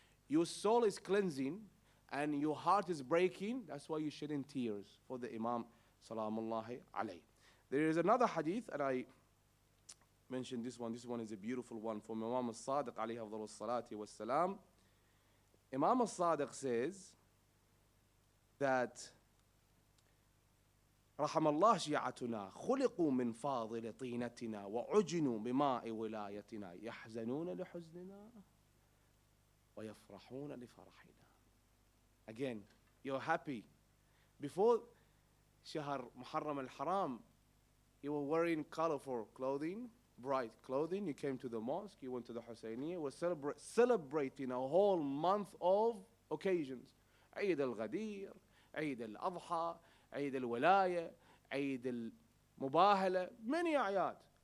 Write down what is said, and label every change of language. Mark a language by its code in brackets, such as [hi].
[en] Your soul is cleansing and your heart is breaking. That's why you're shedding tears for the Imam salamullahi alayhi. There is another hadith, and I mentioned this one. This one is a beautiful one from Imam al-Sadiq alayhi afdalus salati was salam. Imam al-Sadiq says that [ar] رحم الله شيعتنا خلقوا من فاضل طينتنا وعجنوا بماء ولايتنا يحزنون لحزننا ويفرحون لفرحنا. [en] Again, you're happy. Before Shahr Muharram al-Haram, you were wearing colorful clothing, bright clothing. You came to the mosque, you went to the Husayniyah, were celebrating a whole month of occasions. Eid al-Ghadir, Eid al-Adha, Eid al-Walaya, Eid al-Mubahala, many ayat.